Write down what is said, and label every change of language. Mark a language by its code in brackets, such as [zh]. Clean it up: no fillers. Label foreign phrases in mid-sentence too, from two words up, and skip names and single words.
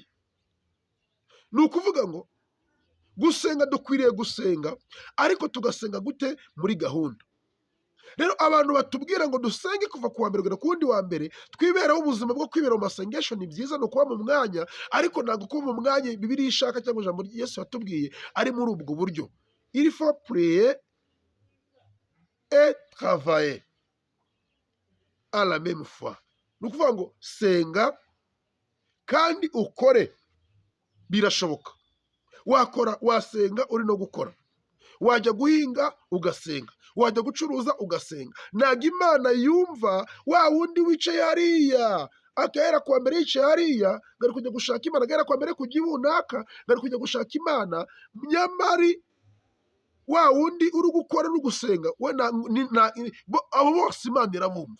[rw] Ni ukuvuga ngo gusenga, dukwiriye gusenga, ariko tugasenga gute? Muri gahunda. Rero abantu batubwira ngo dusenge kuva ku wa mbere kugera ku wundi wa mbere, twiberaho ubuzima bwo kwibera mu masengesho, ni byiza, ni ukuba mu mwanya, ariko ntabwo kuba mu mwanya Bibiliya ishaka cyangwa ijambo Yesu yatubwiye ari muri ubwo buryo. [fr] Il faut prier et travailler à la même fois. [rw] Ni ukuvuga ngo senga kandi ukore. Birashoboka. Wasenga uri no gukora. Wajya guhinga ugasenga, wajya gucuruza ugasenga. Ntabwo Imana yumva wa wundi wicaye hariya agahera ku wa mbere yicaye hariya, ngari kujya gushaka Imana, agahera ku wa mbere kujya ibunaka, ngari kujya gushaka Imana, nyamari wa wundi uri gukora no gusenga, abo bose Imana irabumva.